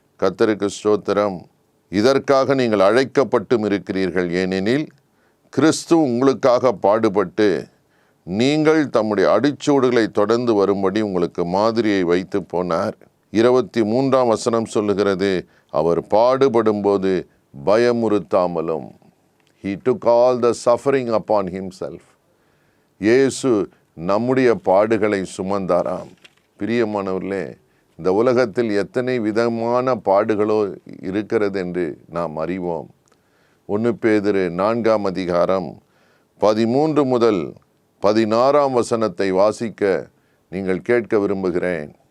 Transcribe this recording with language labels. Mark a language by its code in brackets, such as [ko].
[ta] கர்த்தருக்கு ஸ்தோத்திரம். இதற்காக நீங்கள் அழைக்கப்பட்டும் இருக்கிறீர்கள். ஏனெனில் கிறிஸ்து உங்களுக்காக பாடுபட்டு நீங்கள் தம்முடைய அடிச்சூடுகளை தொடர்ந்து வரும்படி உங்களுக்கு மாதிரியை வைத்து போனார். 23ஆம் வசனம் சொல்லுகிறது, அவர் பாடுபடும்போது பயமுறுத்தாமலும். [en] He took all the suffering upon himself. [ta] இயேசு நம்முடைய பாடுகளை சுமந்தாராம். பிரியமானவர்களே, இந்த உலகத்தில் எத்தனை விதமான பாடுகளோ இருக்கிறது என்று நாம் அறிவோம். 1 பேதுரு 4ஆம் அதிகாரம் 13 முதல் 16ஆம் வசனத்தை வாசிக்க நீங்கள் கேட்க விரும்புகிறேன்.